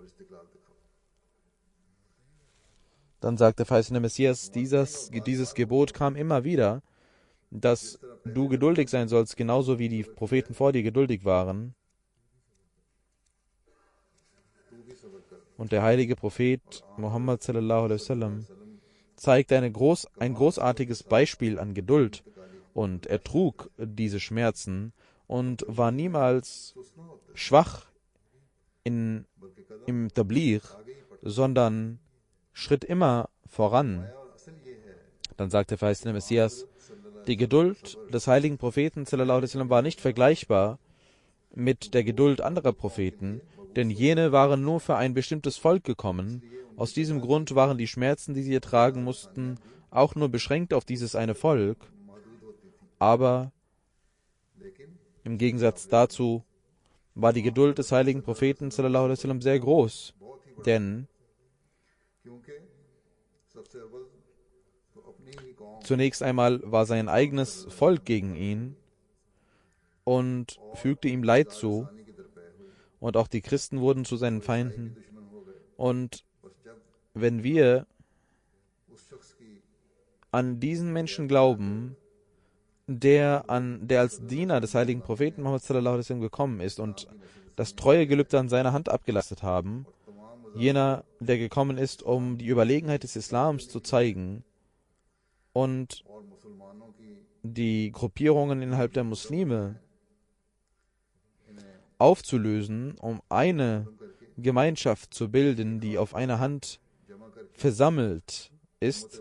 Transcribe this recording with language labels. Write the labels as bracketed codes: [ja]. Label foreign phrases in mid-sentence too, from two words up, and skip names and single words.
[de] Dann sagt der verheißene Messias, dieses Gebot kam immer wieder, dass du geduldig sein sollst, genauso wie die Propheten vor dir geduldig waren. Und der heilige Prophet Muhammad [ar] صلى الله عليه وسلم [de] zeigt ein großartiges Beispiel an Geduld und er trug diese Schmerzen und war niemals schwach im Tabligh, sondern schritt immer voran. Dann sagt der verheißene Messias, die Geduld des heiligen Propheten [ar] صلى الله عليه وسلم [de] war nicht vergleichbar mit der Geduld anderer Propheten, denn jene waren nur für ein bestimmtes Volk gekommen. Aus diesem Grund waren die Schmerzen, die sie ertragen mussten, auch nur beschränkt auf dieses eine Volk. Aber im Gegensatz dazu war die Geduld des heiligen Propheten [ar] صلى الله عليه وسلم [de] sehr groß, denn zunächst einmal war sein eigenes Volk gegen ihn und fügte ihm Leid zu. Und auch die Christen wurden zu seinen Feinden. Und wenn wir an diesen Menschen glauben, der als Diener des heiligen Propheten Muhammad [ar] صلى الله عليه وسلم [de] gekommen ist und das treue Gelübde an seiner Hand abgelastet haben, jener, der gekommen ist, um die Überlegenheit des Islams zu zeigen und die Gruppierungen innerhalb der Muslime aufzulösen, um eine Gemeinschaft zu bilden, die auf einer Hand versammelt ist.